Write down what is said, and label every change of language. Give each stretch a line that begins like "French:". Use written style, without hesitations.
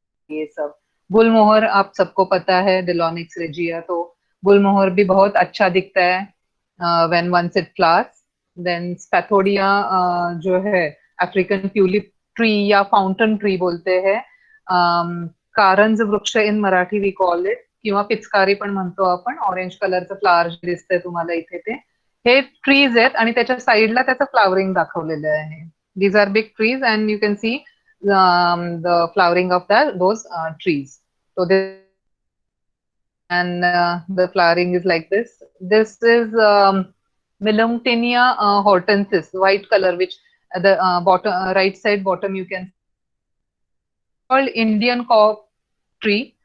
Hindi: ये सब गुलमोहर आप सबको पता है, Dilonix regia. तो गुलमोहर भी बहुत अच्छा दिखता है
English: when once it flowers.
Hindi: Then स्पैथोडिया जो है अफ्रीकन ट्यूलिप ट्री या फाउंटन ट्री बोलते हैं.
Marathi: कारंज वृक्ष
English: in Marathi we call it,
Marathi: किंवा पिचकारी पण म्हणतो आपण. ऑरेंज कलरचं फ्लावर दिसतंय तुम्हाला इथे ते. हे ट्रीज आहेत आणि त्याच्या साईडला त्याचं फ्लावरिंग दाखवलेलं आहे.
English: These are big trees and you can see the flowering of those trees. So this, and the flowering is like this. This is Melantinia hortensis, white color, which at the bottom right side bottom you can called Indian cork tree.